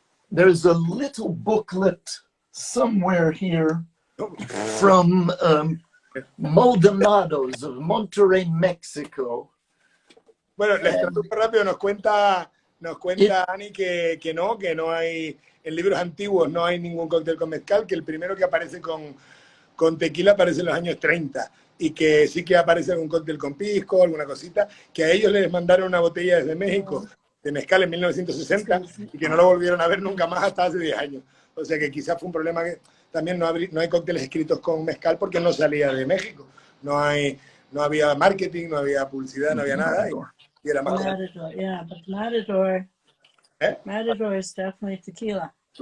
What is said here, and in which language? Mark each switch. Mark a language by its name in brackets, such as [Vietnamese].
[English] There's a little booklet somewhere here from Maldonados of Monterrey, Mexico. [Spanish] Bueno, les traduzco rápido. Nos cuenta Ani que no hay, en libros antiguos no hay ningún cóctel con mezcal, que el primero que aparece con tequila aparece en los años 30, y que sí que aparece algún cóctel con pisco, alguna cosita, que a ellos les mandaron una botella desde México de mezcal en 1960 y que no lo volvieron a ver nunca más hasta hace 10 años. O sea que quizás fue un problema que también no hay cócteles escritos con mezcal porque no salía de México. No había marketing, no había publicidad, no había nada. Y era más [English] Matador, yeah, but Matador, ¿Eh? Matador is definitely tequila.